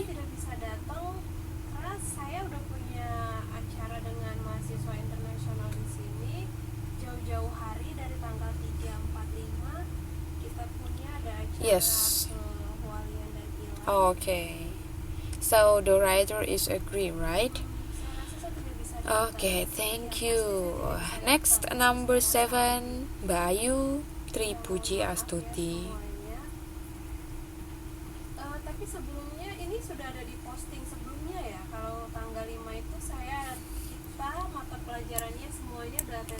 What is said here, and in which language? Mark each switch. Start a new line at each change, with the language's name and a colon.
Indonesian: Saya tidak bisa datang karena saya udah punya acara dengan mahasiswa internasional di sini jauh-jauh hari dari tanggal 3, 4, 5 kita punya ada acara
English: Yes.
Indonesian: ke Hualien dan Ilan.
English: Okay. So the writer is agree, right?
Indonesian: Saya rasa saya tidak bisa datang.
English: Okay, thank you. Next, number 7, Mbak Ayu Tripuji Astuti.
Indonesian: Tapi sebelumnya ini sudah ada di posting sebelumnya ya. Kalau tanggal 5 itu kita mata pelajarannya semuanya udah tes.